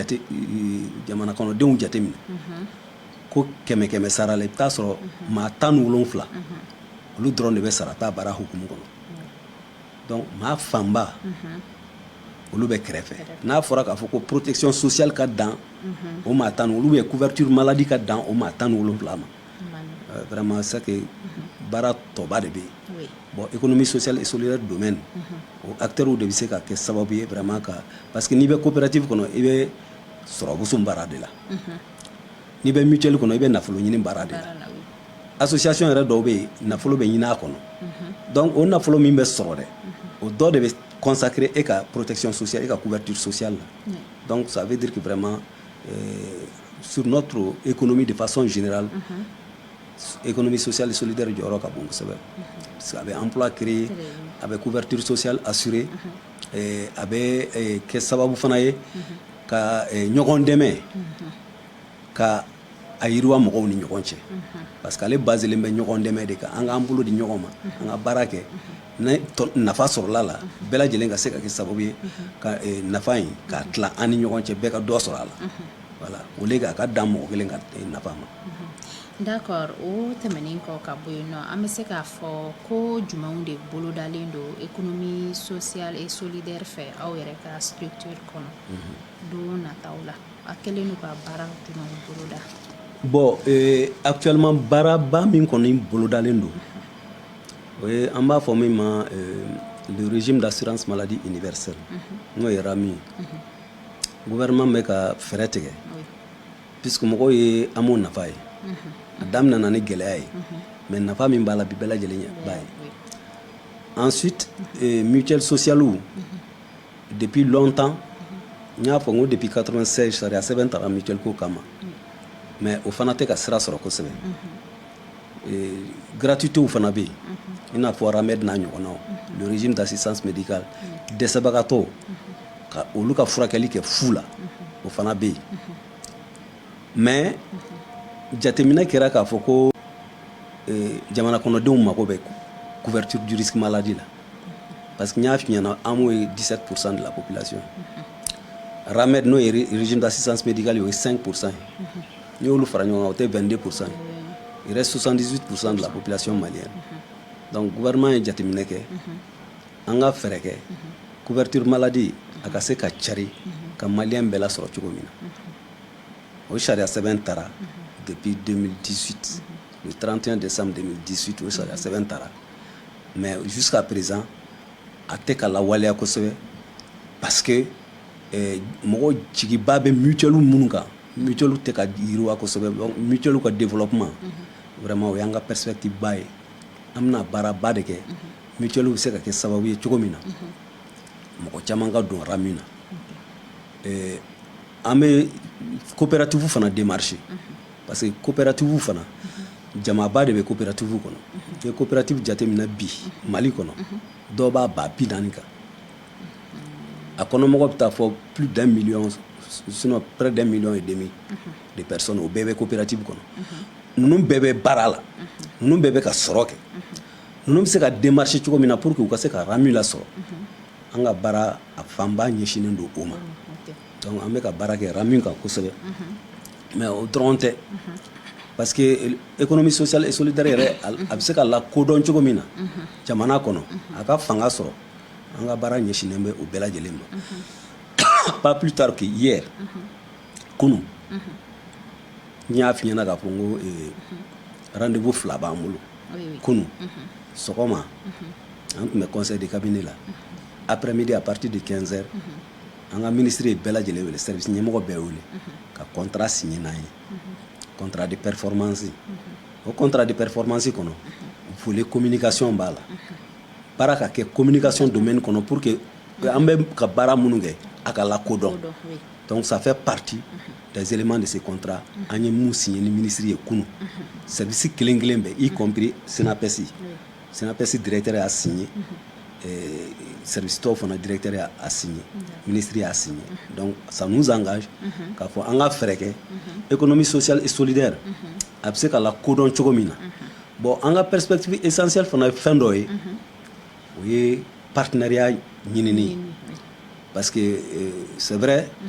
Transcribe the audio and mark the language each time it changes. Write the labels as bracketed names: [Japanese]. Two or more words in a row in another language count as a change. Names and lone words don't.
[Bambara] kɔnɔdenw jateminɛ ko 100 sara la i bɛ taa sɔrɔ maa 17 olu dɔrɔn de bɛ sarata baara hukumu kɔnɔ donc maa fanba olu bɛ kɛrɛfɛ n'a fɔra k'a fɔ ko [French] protection sociale [Bambara] ka dan o maa 10 olu bɛ [French] couverture maladie [Bambara] ka dan o maa 17 ma [French] vraiment c'est que [Bambara] baara tɔba de bɛ yen [French] bon économie sociale et solidaire domaine [Bambara] o acteurs de bɛ se ka kɛ sababu ye vraiment ka [French] parce que [Bambara] n'i bɛ coopérative kɔnɔ i bɛ sɔrɔmuso baara de la n'i bɛ mutuelle kɔnɔ i bɛ nafolo ɲini baara de la association yɛrɛ dɔw bɛ yen nafolo bɛ ɲini a kɔnɔ donc o nafolo min bɛ sɔrɔ dɛ o dɔ de bɛ consacrer e ka [French] protection sociale [Bambara] e ka [French] couverture sociale [Bambara] la [French] donc ça veut dire que vraiment sur notre économie de façon générale économie sociale et solidaire [Bambara] jɔyɔrɔ ka bon kosɛbɛ [French] parce que [Bambara] a bɛ [French] emploi créer [Bambara] a bɛ [French] couverture sociale assurer [Bambara] a bɛ kɛ sababu fana ye ka ɲɔgɔn dɛmɛ ka a yiriwa mɔgɔw ni ɲɔgɔn cɛ [French] parce que [Bambara] ale baselen bɛ ɲɔgɔn dɛmɛ de kan an k'an bolo di ɲɔgɔn ma an ka baara kɛ nafa sɔrɔla la bɛɛ lajɛlen ka se ka kɛ sababu ye ka nafa in k'a tila an ni ɲɔgɔn cɛ bɛɛ ka dɔ sɔrɔ a la voilà o le a ka dan mɔgɔ kelen ka nafa ma. D'accord o tɛmɛnen kɔ ka bɔ yen nɔ an bɛ se k'a fɔ ko jumɛnw de bolodalen don [French] économie sociale et solidaire [Bambara] fɛ aw yɛrɛ ka structure kɔnɔ don nataw la a kɛlen don ka baara jumɛnw boloda. [French] Bon actuellement [Bambara] baaraba min kɔni bolodalen don o ye an b'a fɔ min ma [French] le régime d'assurance maladie [Bambara] universelle n'o ye RAMU ye gouvernement bɛ ka fɛɛrɛ tigɛ puisque mɔgɔw ye AMO nafa ye a daminɛna ni gɛlɛya ye mais nafa min b'a la bi bɛɛ lajɛlen b'a ye [French] ensuite mutuelle sociale depuis longtemps [Bambara] n y'a fɔ n ko depuis 96 sariya sɛbɛn taara mutuelle ko kama mais o fana tɛ ka sira sɔrɔ kosɛbɛ gratuité fana bɛ yen i n'a fɔ RAMED n'a ɲɔgɔnnaw [French] le régime d'assistance médicale [Bambara] dɛsɛbagatɔw ka olu ka furakɛli kɛ fu la o fana bɛ yen mais jateminɛ kɛra k'a fɔ ko jamana kɔnɔdenw mako bɛ [French] couverture du risque maladie [Bambara] la [French] parce que [Bambara] n y'a f'i ɲɛna AMO ye [French] 17% de la population [Bambara] RAMED n'o ye [French] régime d'assistance médicale [Bambara] o ye 5% ye n'i y'olu fara ɲɔgɔn kan o tɛ 22% ye [French] il reste 78% de la population malienne donc gouvernement [Bambara] ye jateminɛ kɛ an ka fɛɛrɛ kɛ [French] couverture maladie [Bambara] a ka se ka cari ka maliyɛn bɛɛ lasɔrɔ cogo min na o sariya sɛbɛn tara [French] depuis 2018 le 31 décembre 2018 [Bambara] o sariya sɛbɛn tara [French] mais jusqu'à présent [Bambara] a tɛ ka lawaleya kosɛbɛ [French] parce que [Bambara] mɔgɔ jigiba bɛ mutuelle minnu kan mutuelle tɛ ka yiriwa kosɛbɛ [French] donc mutuelle [Bambara] ka [French] développement vraiment [Bambara] o y'an ka perspective ba ye an bɛna baaraba de kɛ mutuelle bɛ se ka kɛ sababu ye cogo min na mɔgɔ caman ka don ra min na an bɛ coopérative fana démarcher [French] parce que coopérative [Bambara] fana jamaba de bɛ coopérative kɔnɔ i ye coopérative jateminɛ bi Mali kɔnɔ dɔw b'a ba 40 kan a kɔnɔmɔgɔ bɛ taa fɔ plus [French] d'1 million sinon près d'1,5 million de personnes [Bambara] o bɛɛ bɛ coopérative kɔnɔ ninnu bɛɛ bɛ baara la ninnu bɛɛ bɛ ka sɔrɔ kɛ ninnu bɛ se ka démarcher cogo min na [French] pour que [Bambara] u ka se ka rami lasɔrɔ an ka baara a fanba ɲɛsinnen don o ma donc an bɛ ka baara kɛ rami kan kosɛbɛ mais o dɔrɔn tɛ [French] parce que économie sociale et solidaire [Bambara] yɛrɛ a bɛ se ka lakodɔn cogo min na jamana kɔnɔ a ka fanga sɔrɔ an ka baara ɲɛsinnen bɛ o bɛɛ lajɛlen ma [French] pas plus tard que hier [Bambara] kunu n y'a f'i ɲɛna k'a fɔ n ko rendez-vous fila b'an bolo kunu sɔgɔma an tun bɛ [French] conseil de cabinet [Bambara] la [French] après-midi à partir de 15 heures [Bambara] an ka ministre ye bɛɛ lajɛlen wele service ɲɛmɔgɔ bɛɛ wele ka [French] contrat signé [Bambara] n'an ye [French] contrat de performance [Bambara] o [French] contrat de performance [Bambara] kɔnɔ [French] volet communication [Bambara] b'a la baara ka kɛ [French] communication domaine [Bambara] kɔnɔ [French] pour que [Bambara] an bɛ ka baara minnu kɛ a ka lakodɔn [French] donc ça fait partie des éléments de ce contrat [Bambara] an ye mun signé ni ministre ye kunu service kelen kelen bɛɛ [French] y compris [Bambara] SENAPES directeur y'a signé service tɔw fana directeur y'a signé ministre y'a signé [French] donc ça nous engage [Bambara] k'a fɔ an ka fɛɛrɛ kɛ [French] économie sociale et solidaire [Bambara] a bɛ se ka lakodɔn cogo min na bon an ka [French] perspective essentielle [Bambara] fana ye fɛn dɔ ye o ye partenariat ɲinini [French] parce que c'est vrai